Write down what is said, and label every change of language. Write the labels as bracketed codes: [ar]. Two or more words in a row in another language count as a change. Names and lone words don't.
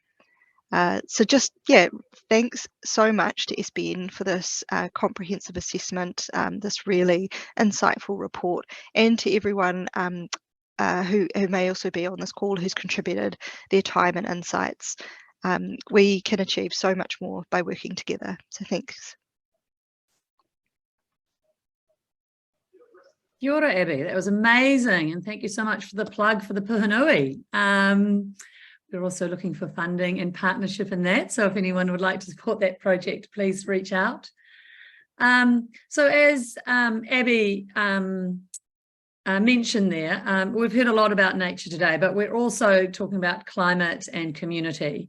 [en] So just, yeah, thanks so much to SBN for this comprehensive assessment, this really insightful report, and to everyone who may also be on this call who's contributed their time and insights. We can achieve so much more by working together. So thanks. [mi] Kia ora, Abby. [en] That was amazing. And thank you so much for the plug for the Pahanui. We're also looking for funding and partnership in that. So if anyone would like to support that project, please reach out. So as Abby mentioned there, we've heard a lot about nature today, but we're also talking about climate and community.